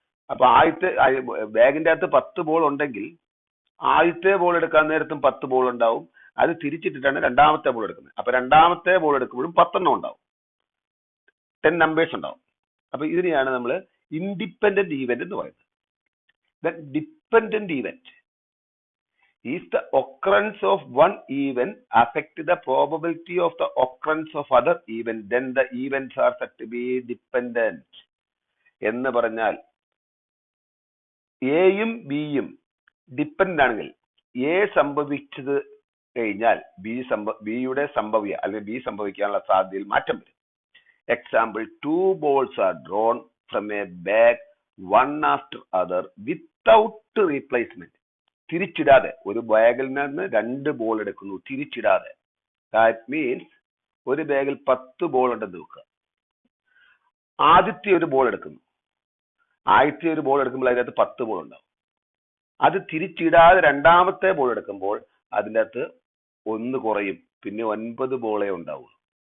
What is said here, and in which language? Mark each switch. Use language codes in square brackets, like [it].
[ml] അപ്പൊ ബാഗിന്റെ അകത്ത് 10 ബോൾ ഉണ്ടെങ്കിൽ ആദ്യത്തെ ബോൾ എടുക്കാൻ നേരത്തും 10 ബോൾ ഉണ്ടാവും. അത് തിരിച്ചിട്ടിട്ടാണ് രണ്ടാമത്തെ ബോൾ എടുക്കുന്നത്. അപ്പൊ രണ്ടാമത്തെ ബോൾ എടുക്കുമ്പോഴും 10 ഉണ്ടാവും, 10 നമ്പേഴ്സ് ഉണ്ടാവും. അപ്പൊ ഇതിനെയാണ് നമ്മൾ ഇൻഡിപെൻഡന്റ് ഈവന്റ് എന്ന് പറയുന്നത്. [en] Then dependent event. If the occurrence of one event affect the probability of the occurrence of other event, then the events are said to be dependent. [ml] എന്ന് പറഞ്ഞാൽ എയും ബിയും ഡിപ്പെൻഡ് ആണെങ്കിൽ എ സംഭവിച്ചത് കഴിഞ്ഞാൽ ബിയുടെ സംഭവ്യ അല്ലെങ്കിൽ ബി സംഭവിക്കാനുള്ള സാധ്യതയിൽ മാറ്റം വരും. Example, [en] 2 balls are drawn from a bag one after other without replacement. [ml] തിരിച്ചിടാതെ ഒരു ബാഗിൽ നിന്ന് 2 ബോൾ എടുക്കുന്നു തിരിച്ചിടാതെ. [en] that means [ml] ഒരു ബാഗിൽ 10 ബോൾ ഉണ്ടെന്ന് വെക്കുക. ആദ്യത്തെ ഒരു ബോൾ എടുക്കുന്നു, അതിനകത്ത് 10 ബോൾ ഉണ്ടാവും. അത് തിരിച്ചിടാതെ രണ്ടാമത്തെ ബോൾ എടുക്കുമ്പോൾ അതിൻ്റെ അകത്ത് 1 കുറയും, പിന്നെ 9 ബോളേ ഉണ്ടാവുള്ളൂ.